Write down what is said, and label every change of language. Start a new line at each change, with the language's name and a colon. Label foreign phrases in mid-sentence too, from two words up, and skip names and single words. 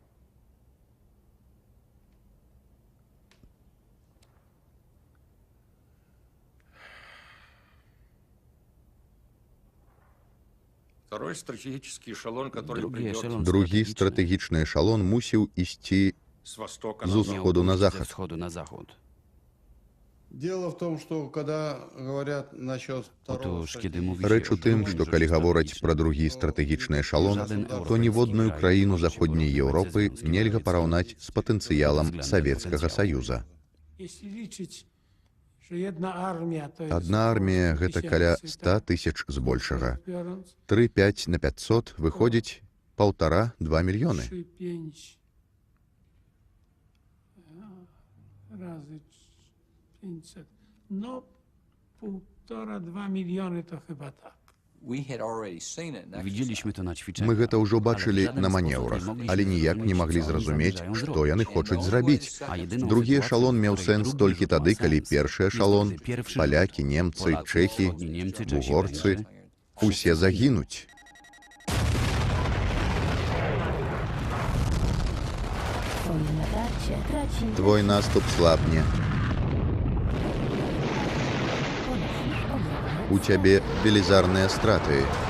Belarusian: Другі стратэгічны эшалон мусіў ісці з усходу на
Polish: ze
Belarusian: захад.
Polish: wschodu na zachód.
Russian: Дело в том, что когда говорят насчет второго
Polish: Otóż, kiedy mówi się
Belarusian: Рэч у
Polish: o
Belarusian: тым,
Polish: drugim
Belarusian: што
Polish: rzucie
Belarusian: калі гавораць
Polish: strategicznym,
Belarusian: пра другі стратэгічны эшалон, то ніводную краіну заходняй Еўропы нельга параўнаць з патэнцыялам Савецкага Саюза. Адна армія — гэта каля 100 тысяч збольшага. 3-5 на 500 выходзіць 1,5-2 мільёны.
Polish: Razy 500. No, 1,5-2 miliony to chyba tak. Widzieliśmy to na ćwiczeniach.
Belarusian: Мы гэта ўжо бачылі
Polish: Ale w żaden
Belarusian: на
Polish: sposób
Belarusian: манеўрах,
Polish: nie mogliśmy
Belarusian: але ніяк не
Polish: zrozumieć,
Belarusian: маглі
Polish: co oni
Belarusian: зразумець,
Polish: zamierzają
Belarusian: што
Polish: zrobić.
Belarusian: яны хочуць зрабіць.
Polish: A jedyną
Belarusian: Другі
Polish: sytuacją,
Belarusian: эшалон
Polish: w
Belarusian: меў
Polish: której
Belarusian: сэнс
Polish: drugi
Belarusian: толькі
Polish: rzut ma
Belarusian: тады, калі
Polish: sens,
Belarusian: першы
Polish: jest
Belarusian: эшалон,
Polish: wtedy pierwszy
Belarusian: палякі,
Polish: rzut.
Belarusian: немцы,
Polish: Polacy,
Belarusian: чэхі,
Polish: wschodni Niemcy, Czesi,
Belarusian: угорцы,
Polish: Węgrzy.
Belarusian: усе загінуць. Твой наступ слабне. У цябе велізарныя страты.